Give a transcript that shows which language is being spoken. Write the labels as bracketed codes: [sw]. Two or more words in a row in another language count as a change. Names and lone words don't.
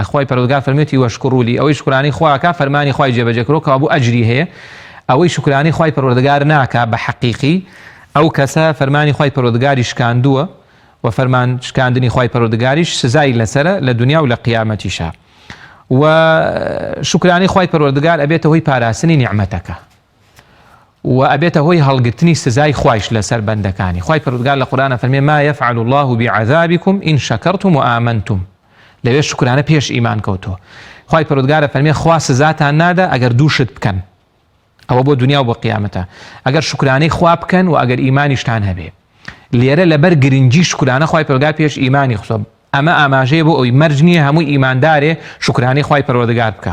[ckb] خوای پەروەردگار فەرمێتی وەشکورولی ئەوەی شکرانەی خواکە فەرمانی خوای جێبەجێکرۆ کە بوو ئەجری هەیە ئەوەی شکرانەی خوای پەروەردگار ناکە بە حەقیقی ئەو کەسە فەرمانی خوای پەروەردگاری شکاندووە و فەرمان شکاندنی خوای پەروەردگاریش سزای لەسرە لە دنیا و لە قیامەتیشە. و شکرانەی خوای پەروەردگار ئەبێتە هۆی پاراستنی نیعمەتەکە و ئەبێتە هۆی هەڵگرتنی سزای خوایش لەسەر بەندەکانی. خوای پەروەردگار لە قورئانە فەرمێ [ar] ما يفعل الله بعذابكم إن شكرتم وآمنتم. [ckb] لەوێ شکرانە پێش ئیمان کەوتۆ. خوای پەروەردگارە فەرمێ خوا سزاتان نادا ئەگەر دووشت بکەن. ئەوە بۆ دنیا و بۆ قیامەتە. ئەگەر شکرانەی خوا بکەن و ئەگەر ئیمانیشتان هەبێ. لێرە لەبەر گرنگی شکرانە خوای پەروەردگار پێش ئیمانی خۆ ئەمە ئاماژەیە بۆ ئەوی مەرج نییە هەمووی ئیماندارێ شکرانەی خوای پەروەردگار بکە.